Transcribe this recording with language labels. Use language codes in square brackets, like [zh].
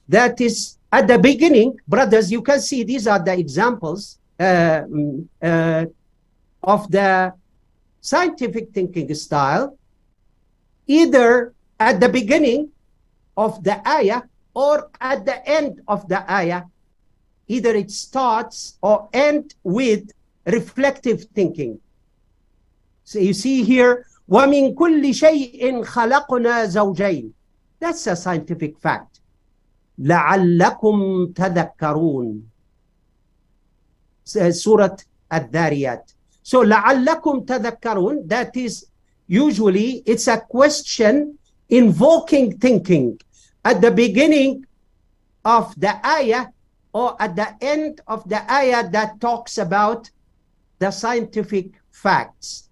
[en] That is, at the beginning, brothers, you can see these are the examples of the scientific thinking style, either at the beginning of the ayah or at the end of the ayah. Either it starts or ends with reflective thinking. So you see here, [ar] وَمِن كُلِّ شَيْءٍ خَلَقْنَا زَوْجَيْنِ. [en] That's a scientific fact. [ar] لَعَلَّكُمْ تَذَكَّرُونَ. [en] Surah Al-Dhariyat. So [ar] لَعَلَّكُمْ تَذَكَّرُونَ, [en] that is usually, it's a question invoking thinking at the beginning of the ayah or at the end of the ayah that talks about the scientific facts.